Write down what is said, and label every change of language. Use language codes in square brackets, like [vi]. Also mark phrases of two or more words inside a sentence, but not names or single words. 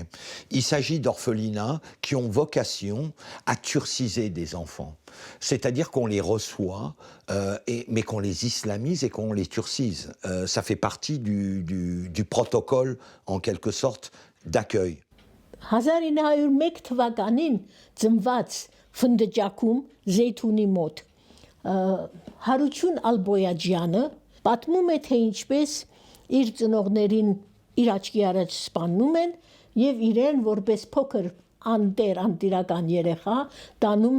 [fr] Il s'agit d'orphelinats qui ont vocation à turciser des enfants, c'est-à-dire qu'on les reçoit, mais qu'on les islamise et qu'on les turcise. Ça fait partie du protocole, en quelque sorte, d'accueil. [hy] 1901 թվականին ծնված Ֆնդճակում Զեյթունի մոտ Հարություն Ալբոյաջյանը պատմում է, թե ինչպես իր ծնողներին իր աչքի առաջ սպանում են եւ իրեն որպես փոքր անտիրական երեխա տանում